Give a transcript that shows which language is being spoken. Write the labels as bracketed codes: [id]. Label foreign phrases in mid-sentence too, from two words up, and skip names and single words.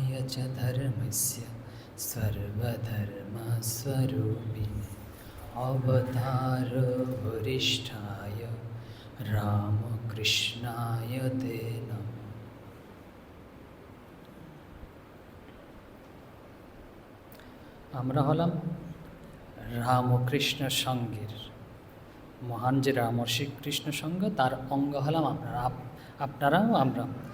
[sa] च धर्मस्य सर्वधर्मस्वरूपिणे अवतार वरिष्ठाय रामकृष्णाय ते नमः। [bn] আমরা হলাম রামকৃষ্ণ সংঘের মহান যে রামকৃষ্ণ সংঘ তার অঙ্গ হলাম আপনারাও আমরা।